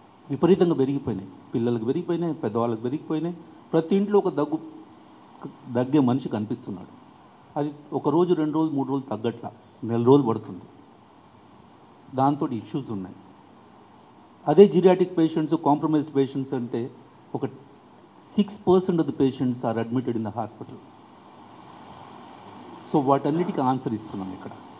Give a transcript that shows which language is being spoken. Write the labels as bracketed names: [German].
[Telugu] విపరీతంగా పెరిగిపోయినాయి. పిల్లలకు పెరిగిపోయినాయి, పెద్దవాళ్ళకి పెరిగిపోయినాయి. ప్రతి ఇంట్లో ఒక దగ్గే మనిషి కనిపిస్తున్నాడు. అది ఒక రోజు, 2 రోజులు, 3 రోజులు తగ్గట్లా, 1 రోజులు పడుతుంది. దాంతో ఇష్యూస్ ఉన్నాయి. అదే జీరియాటిక్ పేషెంట్స్, కాంప్రమైజ్డ్ పేషెంట్స్ అంటే ఒక [English] 6% of the patients are admitted in the hospital. [Telugu] So వాటన్నిటికీ ఆన్సర్ ఇస్తున్నాం ఇక్కడ.